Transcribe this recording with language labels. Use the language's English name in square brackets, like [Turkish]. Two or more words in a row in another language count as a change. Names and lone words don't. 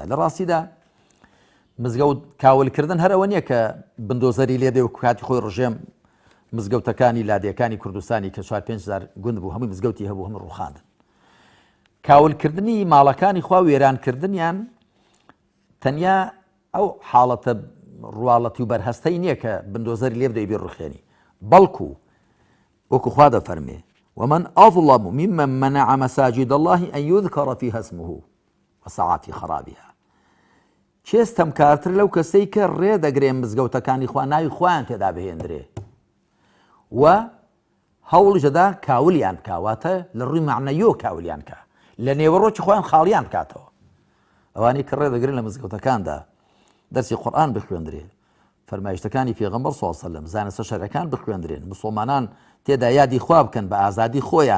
[Central Kurdish] لە ڕاستیدا مزگەوت کاولکردن هەر ئەوە نییە کە بندۆزەری لێدێ و کاتی خۆی ڕژێم مزگەوتەکانی لادیەکانی کوردستانی کە 4-5 گوند بوو هەمووی مزگەوتی هەبوو هەموو ڕووخاندن. کاولکردنی ماڵەکانی خوا وێرانکردنیان تەنیا ئەو حاڵەتە ڕواڵەتی و بەرهەستەی نییە کە بندۆزەری لێ بدەی بێ ڕوخێنی، بەڵکو وەکو خوا دەفەرمێ [Arabic] ومن أظلم ممن منع مساجد الله أن يذكر فيها اسمه وسعى في خرابها. [Central Kurdish] چی ئەستەمکارتر لەو کەسەی کە ڕێدەگرێ مزگەوتەکانی خوا ناوی خۆیان تێدا بهێندرێ و هەوڵی دەدا کاولیان بکە، واتە لە ڕووی معنەیۆ کاولیان کە، لە نێوەڕۆکی خۆیان خاڵیان بکاتەوە. ئەوانەی کە ڕێدەگرن لە مزگەوتەکاندا دەرسی قورئان بخوێندرێ، فەرمایشتەکانی پێغەمبەر [Arabic] صلی الله علیه وسلم، [Central Kurdish] زانستە شەرعەکان بخوێندرێن، موسڵمانان تێدا یادی خوا بکەن بە ئازادی خۆیان.